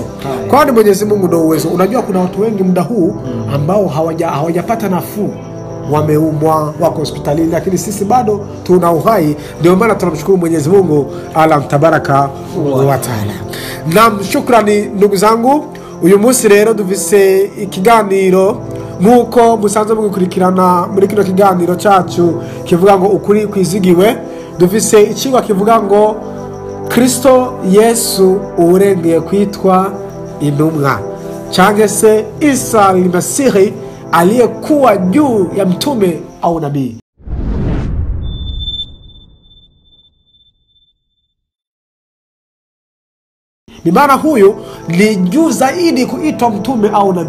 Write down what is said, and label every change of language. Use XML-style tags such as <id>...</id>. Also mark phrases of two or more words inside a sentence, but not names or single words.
<sw>Kwani Mwenyezi Mungu ndio uwezo. Unajua kuna watu wengi muda huu ambao hawajapata nafuu, wameumwa, wako hospitalini, lakini sisi bado tuna uhai. Ndio maana tunamshukuru Mwenyezi Mungu</sw> <ar>تبارك وتعالى.</ar> <sw>Na shukrani ndugu zangu,</sw> <rn>uyu munsi rero dufise ikiganiro nkuko musanze mugikurikirana muri kino kiganiro cyacu kivuga ngo ukuri kwizigiwe. Dufise ikigwa kivuga ngo Kristo Yesu urengeye kwitwa intumwa, cyangwa se</rn> <sw>Isa al-Masihi aliyekuwa juu ya mtume au nabii. Ni maana huyu ni juu zaidi kuitwa mtume au nabii.</sw>